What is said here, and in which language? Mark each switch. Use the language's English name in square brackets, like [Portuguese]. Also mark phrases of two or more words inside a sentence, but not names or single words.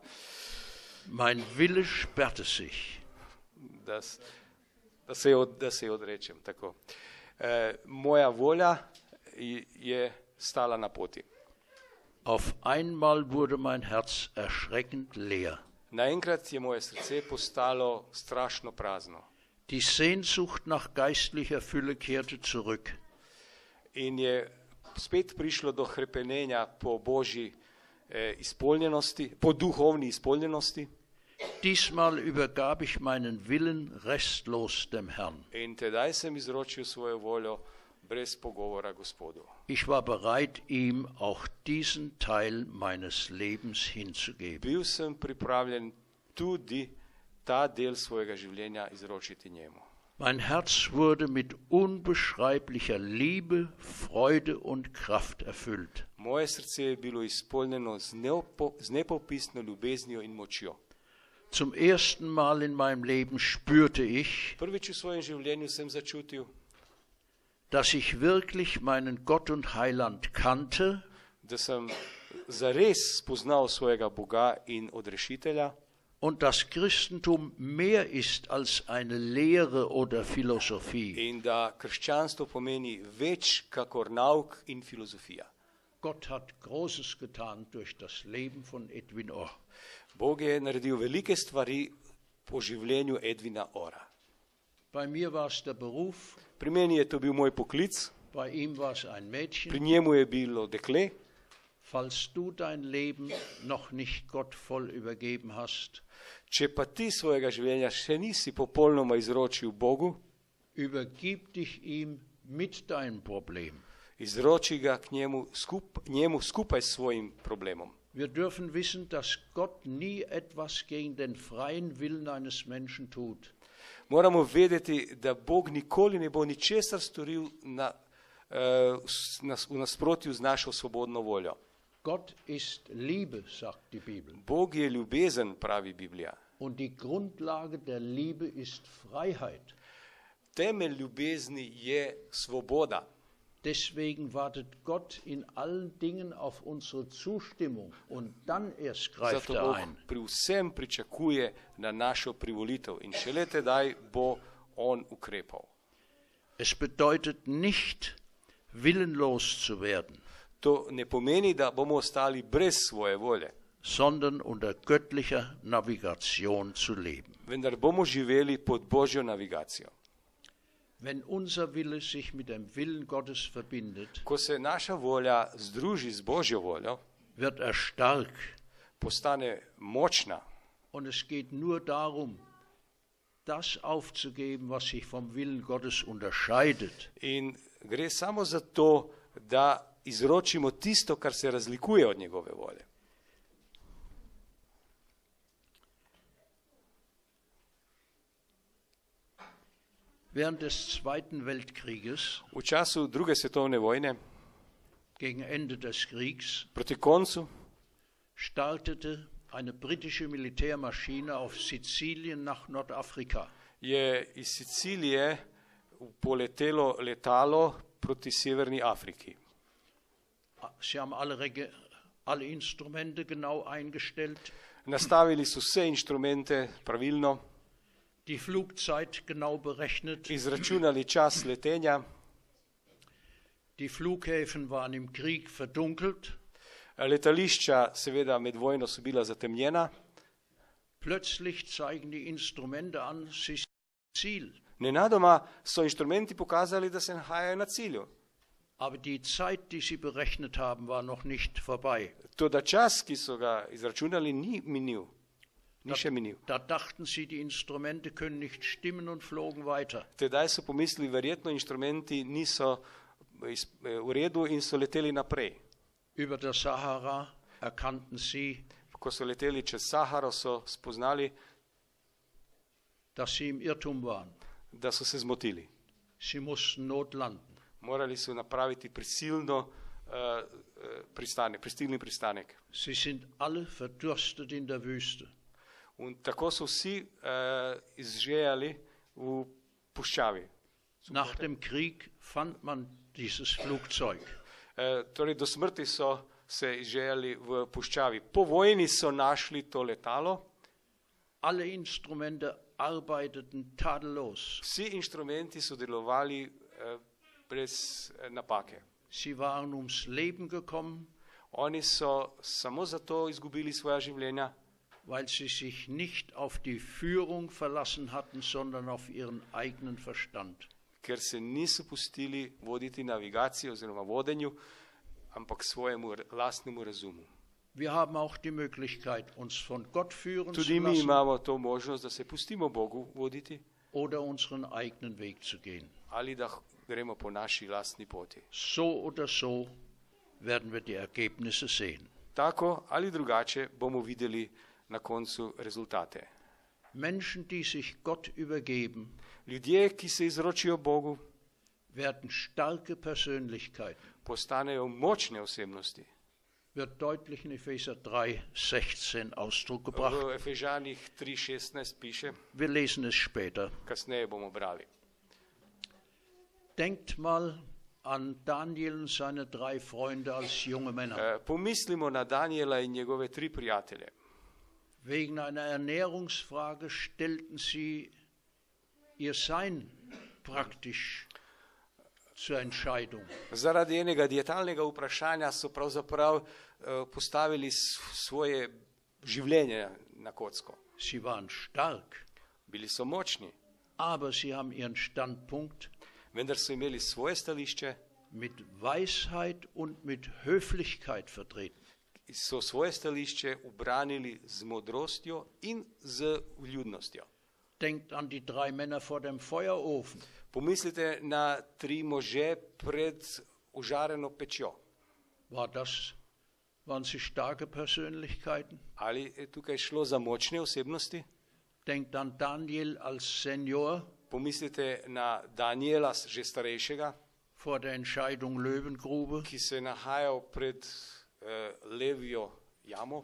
[German] Mein Wille sperrte sich. [Slovenian] se je odrečem. Tako. Moja volja je stala na poti. [German] Auf einmal wurde mein Herz erschreckend leer. [Slovenian] Naenkrat je moje srce postalo strašno prazno [German] Die Sehnsucht nach geistlicher Fülle kehrte zurück. [Slovenian] in je spet prišlo do hrepenenja po božji izpolnjenosti, po duhovni izpolnjenosti. [German] Diesmal übergab ich meinen Willen restlos dem Herrn. [Slovenian] In tedaj sem izročil svojo voljo brez pogovora Gospodu. [German] Ich war bereit, ihm auch diesen Teil meines Lebens hinzugeben. [Slovenian] Bil sem pripravljen tudi ta del svojega življenja izročiti njemu. [German] Mein Herz wurde mit unbeschreiblicher Liebe, Freude und Kraft erfüllt. [Slovenian] Moje srce je bilo izpolnjeno z nepopisno ljubeznijo in močjo. [German] Zum ersten Mal in meinem Leben spürte ich, [Slovenian] Prvič v svojem življenju sem začutil, [German] dass ich wirklich meinen Gott und Heiland kannte, [Slovenian] da sem zares spoznal svojega Boga in odrešitelja, [German] und das Christentum mehr ist als eine Lehre oder Philosophie. [Slovenian] In da krščanstvo pomeni več kakor nauk in filozofija. [German] Gott hat Großes getan durch das Leben von Edwin Orr. [Slovenian] Bog je naredil velike stvari po življenju Edwina Orra. [German] Bei mir war es der Beruf, [Slovenian] Pri meni je to bil moj poklic, [German] bei ihm war es ein [Slovenian] pri [German] Mädchen. [Slovenian] njemu je bilo dekle. [German] Falls du dein Leben noch nicht Gott voll übergeben hast, [Slovenian] Če pa ti svojega življenja še nisi popolnoma izročil Bogu, [German] übergib dich ihm mit deinem Problem. [Slovenian] izroči ga k njemu skupaj s svojim problemom. [German] Wir dürfen wissen, dass Gott nie etwas gegen den freien Willen eines Menschen tut. [Slovenian] Moramo vedeti, da Bog nikoli ne bo ničesar storil v nasprotju z našo svobodno voljo. [German] Gott ist Liebe, sagt die Bibel. [Slovenian] Bog je ljubezen, pravi Biblija. [German] Und die Grundlage der Liebe ist Freiheit. [Slovenian] Temelj ljubezni je svoboda. [German] Deswegen wartet Gott in allen Dingen auf unsere Zustimmung und dann erst greift [Slovenian] Zato [German] er [Slovenian] Bog [German] ein. [Slovenian] pri vsem pričakuje na našo privolitev in šele tedaj bo on ukrepal. [German] Es bedeutet nicht, willenlos zu werden, [Slovenian] To ne pomeni, da bomo ostali brez svoje volje, [German] sondern unter göttlicher Navigation zu leben. [Slovenian] vendar bomo živeli pod Božjo navigacijo. [German] Wenn unser Wille sich mit dem Willen Gottes verbindet, [Slovenian] Ko se naša volja združi z Božjo voljo, [German] wird er stark. [Slovenian] postane močna. [German] Und es geht nur darum, das aufzugeben, was sich vom Willen Gottes unterscheidet. [Slovenian] In gre samo za to, da izročimo tisto, kar se razlikuje od njegove volje. [German] Während des Zweiten Weltkrieges, [Slovenian] V času druge svetovne vojne, [German] gegen Ende des Kriegs, [Slovenian] proti koncu, [German] startete eine britische Militärmaschine auf Sizilien nach Nordafrika. [Slovenian] je iz Sicilije poletelo letalo proti Severni Afriki. [German] Sie haben alle Instrumente genau eingestellt, [Slovenian] Nastavili so vse inštrumente pravilno, [German] die Flugzeit genau berechnet. [Slovenian] izračunali čas letenja, [German] Die Flughäfen waren im Krieg verdunkelt. [Slovenian] letališča seveda med vojno so bila zatemnjena. [German] Plötzlich zeigen die Instrumente an, sie sind am Ziel. [Slovenian] Nenadoma so inštrumenti pokazali, da se nahajajo na cilju. [German] Aber die Zeit, die sie berechnet haben, war noch nicht vorbei. [Slovenian] Toda čas, ki so ga izračunali, ni minil. Ni še minil. [German] Da dachten sie, die Instrumente können nicht stimmen und flogen weiter. [Slovenian] Tedaj so pomislili, verjetno inštrumenti niso v redu in so leteli naprej. [German] Über der Sahara erkannten sie, [Slovenian] Ko so leteli čez Saharo, so spoznali, [German] dass sie im Irrtum waren. [Slovenian] da so se zmotili. [German] Sie mussten notlanden. [Slovenian] Morali so napraviti prisilni pristanek. [German] Sie sind alle verdurstet in der Wüste. [Slovenian] In tako so vsi izžejali v puščavi. [German] Nach dem Krieg fand man dieses Flugzeug. [Slovenian] Torej do smrti so se izžejali v puščavi. Po vojni so našli to letalo. [German] Alle Instrumente arbeiteten tadellos. [Slovenian] Vsi inštrumenti so delovali brez napake. [German] Sie waren ums Leben gekommen, [Slovenian] Oni so samo zato izgubili svoja življenja, [German] weil sie sich nicht auf die Führung verlassen hatten, sondern auf ihren eigenen Verstand. [Slovenian] ker se niso pustili voditi navigaciji oziroma vodenju, ampak svojemu lastnemu razumu. [German] Wir haben auch die Möglichkeit, uns von Gott führen zu [Slovenian] Tudi mi [German] lassen [Slovenian] imamo to možnost, da se pustimo Bogu voditi [German] oder unseren eigenen Weg zu gehen. [Slovenian] ali da gremo po naši lastni poti. [German] So oder so werden wir die Ergebnisse sehen. [Slovenian] Tako ali drugače bomo videli na koncu rezultate. [German] Menschen, die sich Gott übergeben, [Slovenian] Ljudje, ki se izročijo Bogu, [German] werden starke Persönlichkeiten. [Slovenian] postanejo močne osebnosti. [German] Wird deutlich in Epheser 3,16 Ausdruck gebracht. [Slovenian] V Efežanih 3,16 piše, [German] Wir lesen es später. [Slovenian] kasneje bomo brali. [German] Denkt mal an Daniel und seine 3 Freunde als junge Männer. [Slovenian] Pomislimo na Daniela in njegove 3 prijatelje. [German] Wegen einer Ernährungsfrage stellten sie ihr Sein praktisch zur Entscheidung. [Slovenian] Zaradi enega dietalnega vprašanja so pravzaprav postavili svoje življenje na kocko. [German] Sie waren stark, [Slovenian] Bili so močni, [German] aber sie haben ihren Standpunkt [Slovenian] vendar so imeli svoje stališče, [German] mit Weisheit und mit Höflichkeit vertreten. [Slovenian] so svoje stališče ubranili z modrostjo in z vljudnostjo. [German] Denkt an die 3 Männer vor dem Feuerofen. [Slovenian] Pomislite na 3 može pred užareno pečjo. [German] Waren sie starke Persönlichkeiten? [Slovenian] Ali je tukaj šlo za močne osebnosti? [German] Denkt an Daniel als Senior [Slovenian] Pomislite na Daniela, že starejšega, [German] vor der Entscheidung Löwengrube. [Slovenian] ki se je nahajal pred levjo jamo.